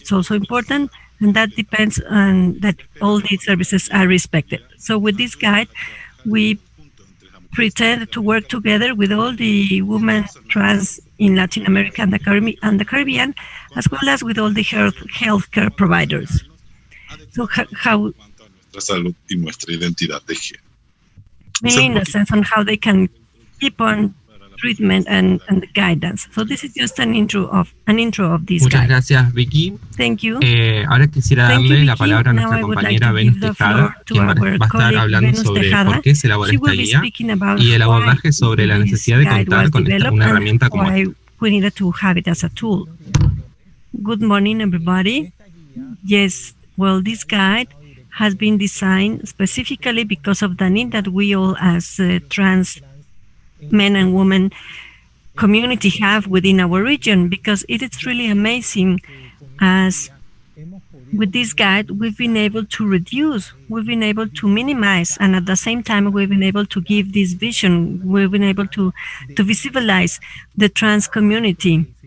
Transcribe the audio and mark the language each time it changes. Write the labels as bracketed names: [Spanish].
[English] It's also important, and that depends on that all these services are respected. So with this guide, we pretend to work together with all the women trans in Latin America and the Caribbean, as well as with all the healthcare providers. So how [Spanish] salud y nuestra identidad de género. [English] Mainly in a sense on how they can keep on treatment and the guidance. So this is just an intro of this [Spanish] Muchas [English] guide. [Spanish] Gracias, Vicky. [English] Thank you. [Spanish] Ahora quisiera darle la palabra a nuestra compañera Venus Tejada, quien va a estar hablando sobre por qué se elabora esta guía y el abordaje sobre la necesidad de contar con una herramienta como esta. [English] We needed to have it as a tool. Good morning, everybody. Yes, well, this guide has been designed specifically because of the need that we all as trans men and women community have within our region, because it is really amazing as with this guide we've been able to reduce, we've been able to minimize, and at the same time we've been able to give this vision, we've been able to visualize the trans community.